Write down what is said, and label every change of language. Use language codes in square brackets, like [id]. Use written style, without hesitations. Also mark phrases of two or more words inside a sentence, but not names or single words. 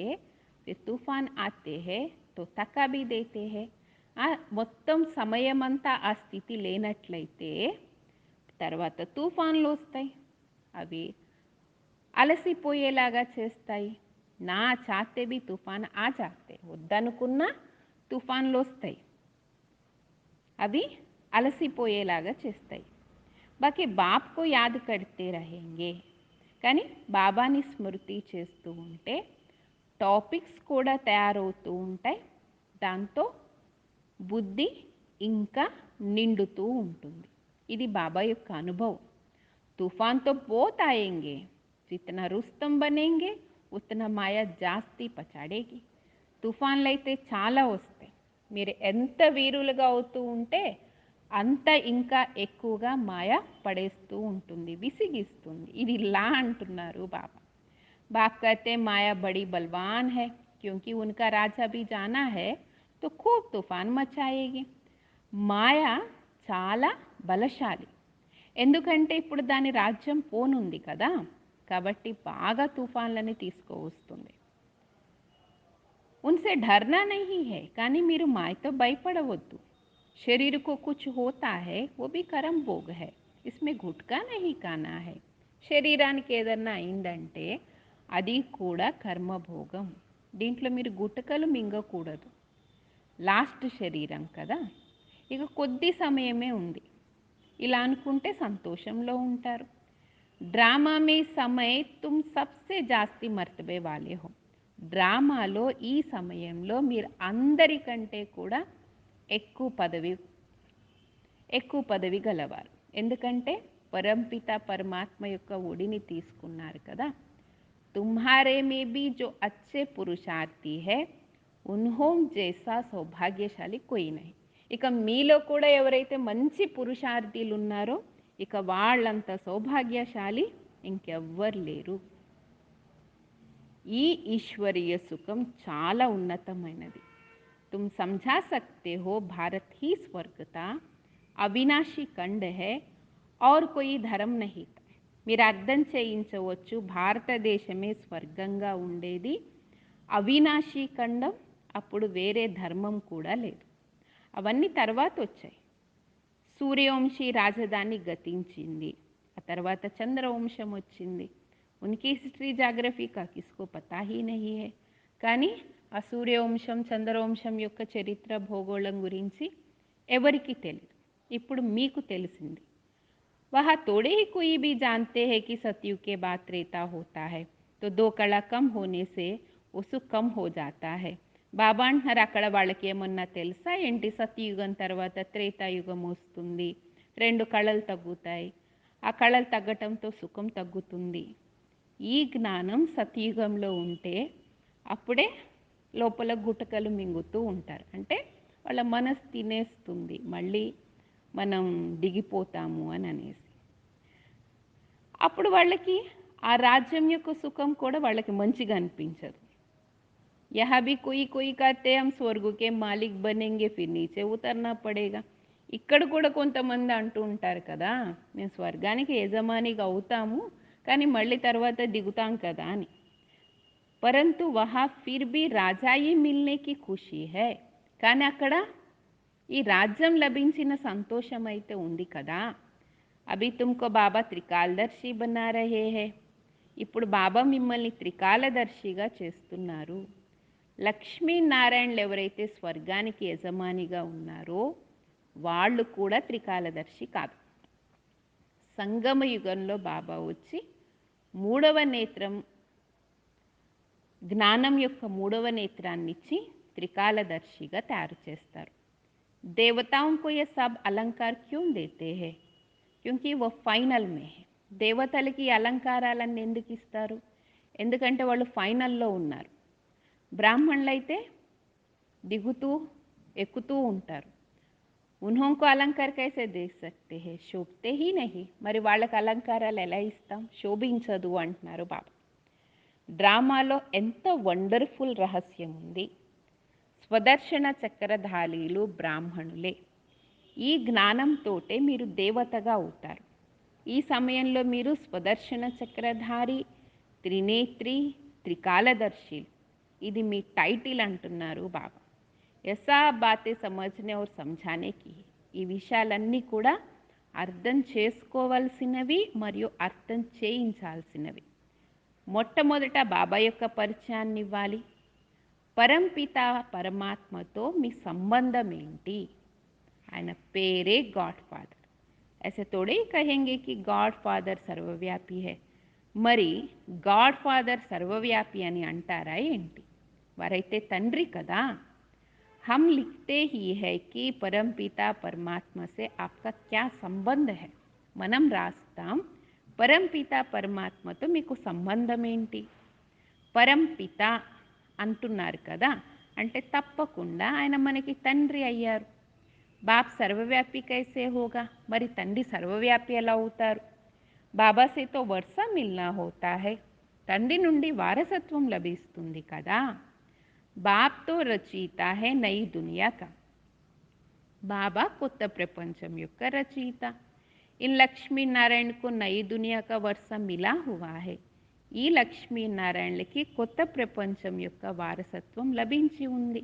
[hi] फिर तूफान आते हैं तो थका भी देते हैं. [te] మొత్తం సమయమంతా ఆ స్థితి లేనట్లయితే తర్వాత తుఫాన్లు వస్తాయి, అవి అలసిపోయేలాగా చేస్తాయి. [hi] ना चाहते भी तूफान आ जाते. [te] వద్దనుకున్న తుఫాన్లు వస్తాయి, అవి అలసిపోయేలాగా చేస్తాయి. [hi] बाकी बापको याद करते रहेंगे. [te] కానీ బాబాని స్మృతి చేస్తూ ఉంటే టాపిక్స్ కూడా తయారవుతూ ఉంటాయి. దాంతో బుద్ధి ఇంకా నిండుతూ ఉంటుంది. ఇది బాబా యొక్క అనుభవం. [hi] तूफान तो बहुत आएंगे, జిतना रुस्तम बनेंगे उतना माया जास्ती पछाड़ेगी. [te] తుఫాన్లు అయితే చాలా వస్తాయి. మీరు ఎంత వీరులుగా అవుతూ ఉంటే అంత ఇంకా ఎక్కువగా మాయ పడేస్తూ ఉంటుంది, విసిగిస్తుంది. ఇది లా అంటున్నారు బాబా. [hi] बाप कहते माया बड़ी बलवान है, क्योंकि उनका राजा भी जाना है तो खूब तूफान मचाएगी. [te] మాయా చాలా బలశాలి, ఎందుకంటే ఇప్పుడు దాని రాజ్యం పోనుంది కదా, కాబట్టి బాగా తుఫాన్లని తీసుకువస్తుంది. [hi] उनसे डरना नहीं है, [te] కానీ మీరు మాయతో భయపడవద్దు. [hi] शरीर को कुछ होता है वो भी कर्म भोग है, इसमें गुटका नहीं खाना है. [te] శరీరానికి ఏదన్నా అయిందంటే అది కూడా కర్మభోగం. దీంట్లో మీరు గుట్టకలు మింగకూడదు. లాస్ట్ శరీరం కదా, ఇక కొద్ది సమయమే ఉంది. ఇలా అనుకుంటే సంతోషంలో ఉంటారు. [hi] ड्रामा में समय तुम सबसे जास्ती मर्तबे वाले हो. [te] డ్రామాలో ఈ సమయంలో మీరు అందరికంటే కూడా ఎక్కువ పదవి గలవారు. ఎందుకంటే పరంపిత పరమాత్మ యొక్క ఒడిని తీసుకున్నారు కదా. [hi] तुम्हारे में भी जो अच्छे पुरुषार्थी है उन्हों जैसा सौभाग्यशाली कोई नहीं. [te] ఇక మీలో కూడా ఎవరైతే మంచి పురుషార్థీలు ఉన్నారో ఇక వాళ్ళంత సౌభాగ్యశాలి ఇంకెవ్వరు లేరు. ఈ ఈశ్వరీయ సుఖం చాలా ఉన్నతమైనది. [hi] तुम समझा सकते हो भारत ही स्वर्ग था, अविनाशी खंड है और कोई धर्म नहीं था. [te] మీరు అర్థం చేయించవచ్చు, భారతదేశమే స్వర్గంగా ఉండేది, అవినాశీ ఖండం, అప్పుడు వేరే ధర్మం కూడా లేదు. అవన్నీ తర్వాత వచ్చాయి. సూర్యవంశీ రాజధాని గతించింది, ఆ తర్వాత చంద్రవంశం వచ్చింది. [hi] उनकी [en] history geography [hi] का किसको पता ही नहीं है. [te] కానీ ఆ సూర్యవంశం చంద్రవంశం యొక్క చరిత్ర భూగోళం గురించి ఎవరికి తెలియదు. ఇప్పుడు మీకు తెలిసింది. [hi] वहाँ थोड़े ही कोई भी जानते हैं कि सतयुग के बाद त्रेता होता है, तो दो कला कम होने से वो सुख कम हो जाता है. [te] బాబా అంటున్నారు, అక్కడ వాళ్ళకి ఏమన్నా తెలుసా ఏంటి, సతయుగం తర్వాత త్రేతాయుగం వస్తుంది, 2 కళలు తగ్గుతాయి, ఆ కళలు తగ్గటంతో సుఖం తగ్గుతుంది. ఈ జ్ఞానం సతయుగంలో ఉంటే అప్పుడే లోపల గుటకలు మింగుతూ ఉంటారు. అంటే వాళ్ళ మనసు తినేస్తుంది, మళ్ళీ మనం దిగిపోతాము అని అనేసి. అప్పుడు వాళ్ళకి ఆ రాజ్యం యొక్క సుఖం కూడా వాళ్ళకి మంచిగా అనిపించదు. [hi] यहाँ भी कोई कोई कहते हम स्वर्ग के मालिक बनेंगे फिर नीचे उतरना पड़ेगा. [te] ఇక్కడ కూడా కొంతమంది అంటూ ఉంటారు కదా, మేము స్వర్గానికి యజమానిగా అవుతాము కానీ మళ్ళీ తర్వాత దిగుతాం కదా అని. [hi] परंतु वहाँ फिर भी राजाई मिलने की खुशी है. [te] కానీ అక్కడ ఈ రాజ్యం లభించిన సంతోషం అయితే ఉంది కదా. [hi] अभी तुमको बाबा त्रिकालदर्शी बना रहे है. [te] ఇప్పుడు బాబా మిమ్మల్ని త్రికాలదర్శిగా చేస్తున్నారు. లక్ష్మీనారాయణలు ఎవరైతే స్వర్గానికి యజమానిగా ఉన్నారో వాళ్ళు కూడా త్రికాలదర్శి కాదు. సంగమ యుగంలో బాబా వచ్చి మూడవ నేత్రం, జ్ఞానం యొక్క మూడవ నేత్రాన్ని ఇచ్చి త్రికాలదర్శిగా తయారు చేస్తారు. [hi] దేవతాओं को ये सब अलंकार क्यों देते हैं? क्योंकि वो फाइनल में है. [te] దేవతలకి అలంకారాలన్నీ ఎందుకు ఇస్తారు? ఎందుకంటే వాళ్ళు ఫైనల్లో ఉన్నారు. బ్రాహ్మణులు అయితే దిగుతూ ఎక్కుతూ ఉంటారు. [hi] उन्हों को अलंकार कैसे दे सकते हैं? शोभते ही नहीं. [te] మరి వాళ్ళకి అలంకారాలు ఎలా ఇస్తాం? శోభించదు అంటున్నారు బాబా. డ్రామాలో ఎంత వండర్ఫుల్ రహస్యం ఉంది. స్వదర్శన చక్రధారీలు బ్రాహ్మణులే. ఈ జ్ఞానంతోటే మీరు దేవతగా అవుతారు. ఈ సమయంలో మీరు స్వదర్శన చక్రధారి, త్రినేత్రి, త్రికాలదర్శి, ఇది మీ టైటిల్ అంటున్నారు బాబా. [hi] ऐसा बातें समझने और समझाने की. [te] ఈ విషయాలన్నీ కూడా అర్థం చేసుకోవాల్సినవి మరియు అర్థం చేయించాల్సినవి. మొట్టమొదట బాబా యొక్క పరిచయాన్ని ఇవ్వాలి. పరంపిత పరమాత్మతో మీ సంబంధం ఏంటి? ఆయన పేరే [en] God Father. [hi] ऐसे थोड़े ही कहेंगे कि [en] God Father [hi] सर्वव्यापी है. [te] మరి [en] God Father [te] సర్వవ్యాపి అని అంటారా ఏంటి? వారైతే తండ్రి కదా. [hi] हम लिखते ही है कि परमपिता परमात्मा से आपका क्या संबंध है. [te] మనం రాస్తాం, పరంపిత పరమాత్మతో మీకు సంబంధం ఏంటి? పరంపిత అంటున్నారు కదా, అంటే తప్పకుండా ఆయన మనకి తండ్రి అయ్యారు. [hi] बाप सर्वव्यापी कैसे होगा. [te] మరి తండ్రి సర్వవ్యాపి ఎలా అవుతారు? [hi] बाबा से तो वर्सा मिलना होता है. [te] తండ్రి నుండి వారసత్వం లభిస్తుంది కదా. [hi] बाप तो रचयिता है नई दुनिया का. [te] బాబా కొత్త ప్రపంచం యొక్క రచయిత. [hi] इन लक्ष्मीनारायणको नई दुनिया का वर्सा मिला हुआ है. [te] ఈ లక్ష్మీనారాయణలకి కొత్త ప్రపంచం యొక్క వారసత్వం లభించి ఉంది.